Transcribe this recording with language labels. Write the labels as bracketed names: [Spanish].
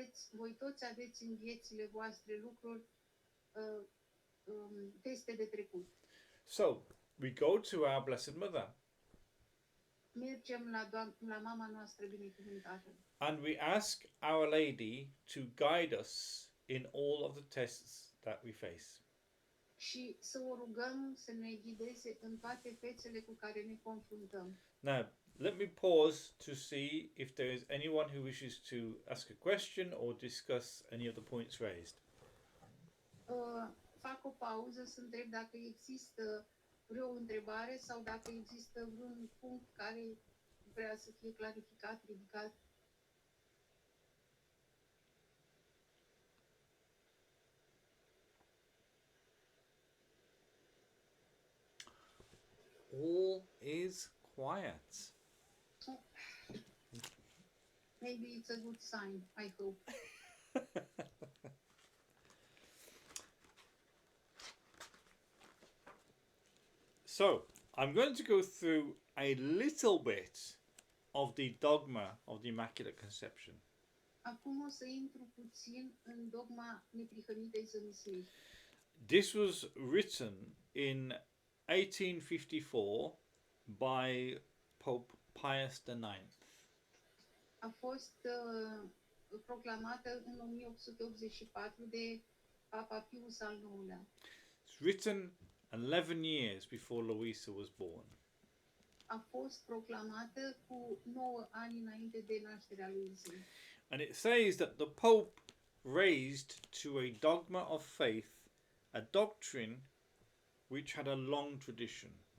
[Romanian] Voi toți aveți în viețile voastre lucruri, teste de trecut. [English] So, we go to our Blessed Mother [Romanian] Mergem la mama noastră binecuvântată [English] and we ask Our Lady to guide us in all of the tests that we face. [Romanian] și să o rugăm să ne ghideze în toate fețele cu care ne confruntăm. [English] Now, let me pause to see if there is anyone who wishes to ask a question or discuss any of the points raised. [Romanian] Fac o pauză să întreb dacă există vreo întrebare sau dacă există vreun punct care vrea să fie clarificat, ridicat. [English] All is quiet. Maybe it's a good sign, I hope. So, I'm going to go through a little bit of the dogma of the Immaculate Conception. [Romanian] Acum o să intru puțin în dogma neprihănitei zămislirii. [English] This was written in 1854 by Pope Pius IX. [Romanian] A fost proclamată în 1884 de Papa Pius al IX-lea. [English] It's written 11 years before Louisa was born. [Romanian] A fost proclamată cu 9 ani înainte de nașterea lui Luizei. [English] And it says that the Pope raised to a dogma of faith a doctrine which had a long tradition.